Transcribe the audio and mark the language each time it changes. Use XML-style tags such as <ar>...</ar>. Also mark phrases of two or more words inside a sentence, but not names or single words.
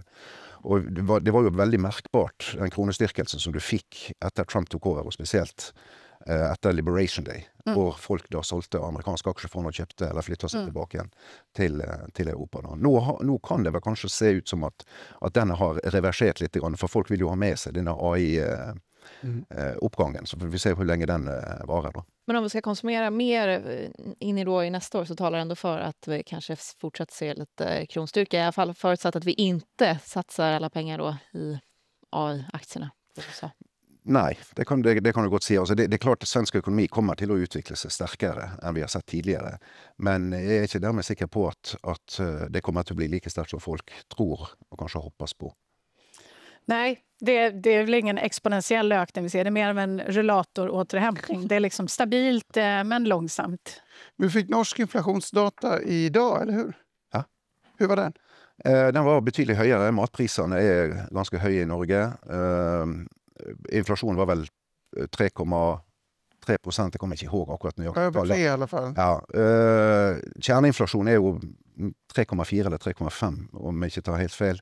<no>Og det var jo veldig merkbart, den kronestyrkelsen som du fikk etter Trump tok over, og spesielt etter Liberation Day, hvor folk da solgte amerikanske aksjefond og kjøpte eller flyttet seg tilbake igjen til Europa. Da. Nå kan det vel kanskje se ut som at denne har reversert litt, for folk vil jo ha med seg denne AI-oppgangen, så får vi se hvor lenge den varer da.</no> <sv>Men om vi ska konsumera mer in i nästa år så talar ändå för att vi kanske fortsatt ser lite kronstyrka. I alla fall förutsatt att vi inte satsar alla pengar då i AI-aktierna.</sv> <no>Nei, det kan du godt si. Altså, det er klart at svensk økonomi kommer til å utvikle seg sterkere enn vi har sett tidligere. Men jeg er ikke dermed sikker på at det kommer til å bli like sterkt som folk tror og kanskje hoppas på.</no> <sv>Nej, det är väl ingen exponentiell ökning vi ser. Det är mer av en rullatoråterhämtning. Det är liksom stabilt men långsamt. Vi fick norsk inflationsdata idag, eller hur? Ja. Hur var den?</sv> <no>Den var betydelig høyere. Matprisene er ganske høye i Norge. Inflasjonen var vel 3,3%, det kommer jeg ikke ihåg akkurat nøyaktig.</no> <sv>Över 3 i alla fall.</sv> <no>Ja, kjerneinflasjon er jo 3,4 eller 3,5, om jeg ikke tar helt feil.</no>